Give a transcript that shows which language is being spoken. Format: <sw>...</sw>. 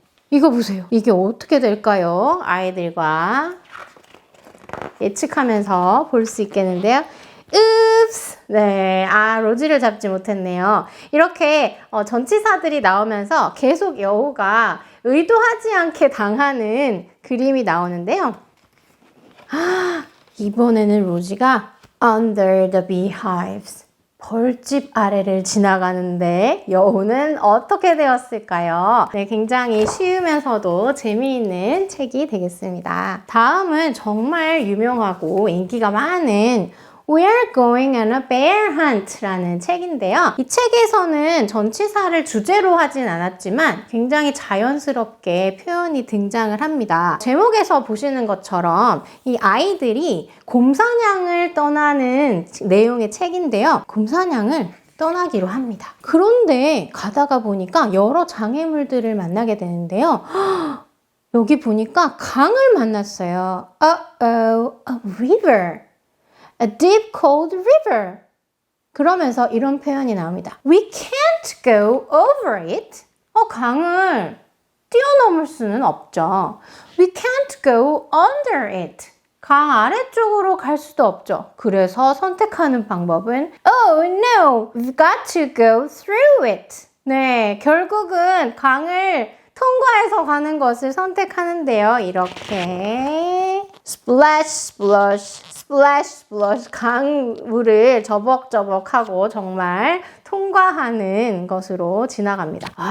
<ko>이거 보세요. 이게 어떻게 될까요? 아이들과 예측하면서 볼 수 있겠는데요.</ko> <en>Oops!</en> <ko>네, 로지를 잡지 못했네요. 이렇게 전치사들이 나오면서 계속 여우가 의도하지 않게 당하는 그림이 나오는데요. 이번에는 로지가</ko> <en>Under the beehives.</en> <ko>벌집 아래를 지나가는데 여우는 어떻게 되었을까요? 네, 굉장히 쉬우면서도 재미있는 책이 되겠습니다. 다음은 정말 유명하고 인기가 많은</ko> <en>We're going on a bear hunt</en> <ko>라는 책인데요. 이 책에서는 전치사를 주제로 하진 않았지만 굉장히 자연스럽게 표현이 등장을 합니다. 제목에서 보시는 것처럼 이 아이들이 곰사냥을 떠나는 내용의 책인데요. 곰사냥을 떠나기로 합니다. 그런데 가다가 보니까 여러 장애물들을 만나게 되는데요. 여기 보니까 강을 만났어요.</ko> <en>Uh-oh, a river. A deep cold river.</en> <ko>그러면서 이런 표현이 나옵니다.</ko> <en>We can't go over it.</en> <ko>강을 뛰어넘을 수는 없죠.</ko> <en>We can't go under it.</en> <ko>강 아래쪽으로 갈 수도 없죠. 그래서 선택하는 방법은</ko> <en>Oh no, we've got to go through it.</en> <ko>네, 결국은 강을 통과해서 가는 것을 선택하는데요. 이렇게</ko> <en>splash, splosh, splash, splosh</en> <ko>강물을 저벅저벅하고 정말 통과하는 것으로 지나갑니다.</ko>